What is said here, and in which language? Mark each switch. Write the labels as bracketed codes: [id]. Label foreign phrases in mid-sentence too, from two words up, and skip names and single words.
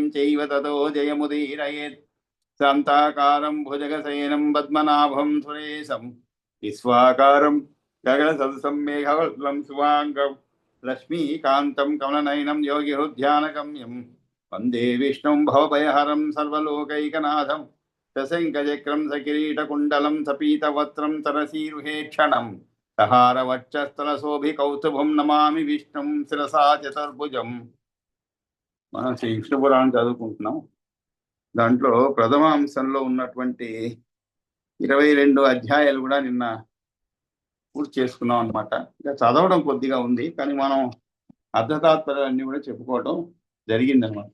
[sa] चैव ततो जयमुदीरयेत् शान्ताकारं भुजगशयनं पद्मनाभं सुरेशं विश्वाकारं गगनसदृशं मेघवर्णं शुभाङ्गं लक्ष्मीकान्तं कमलनयनं योगिहृद्यानगम्यं वन्दे विष्णुं भवभयहरं सर्वलोकैकनाथं सशङ्खचक्रं सकिरीटकुण्डलं सपीतवस्त्रं सरसीरुहेक्षणम् सहारवक्षस्थलशोभिकौस्तुभं नमामि विष्णुं శిరసా చతుర్భుజం। [te] మనం శ్రీ విష్ణు పురాణం చదువుకుంటున్నాం. దాంట్లో ప్రథమ అంశంలో ఉన్నటువంటి 22 అధ్యాయాలు కూడా నిన్న పూర్తి చేసుకున్నాం అనమాట. ఇంకా చదవడం కొద్దిగా ఉంది, కానీ మనం అర్థతాత్పర్యాలన్నీ కూడా చెప్పుకోవడం జరిగిందనమాట.